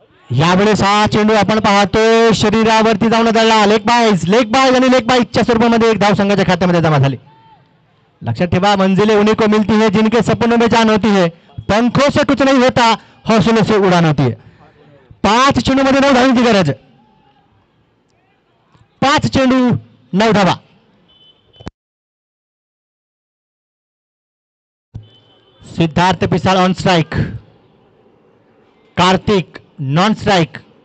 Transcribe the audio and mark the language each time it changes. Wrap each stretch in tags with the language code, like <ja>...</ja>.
<mr>यावेळेस हा चेंडू आपण पाहतोय शरीरावरती जाऊन दळला. लेग बाईज आणि लेग बाईजच्या स्वरूपामध्ये एक धाव संघाच्या खात्यामध्ये जमा झाली. लक्षात ठेवा,</mr> <hi>मंजिले उन्हीं को मिलती है जिनके सपनों में जान होती है, पंखों से कुछ नहीं होता, हौसलों से उड़ान होती है.</hi> <mr>5 चेंडू मध्ये 9 धावांची गरज. 5 चेंडू 9 धावा. Siddharth Pisal on strike, Kartik non strike.</mr>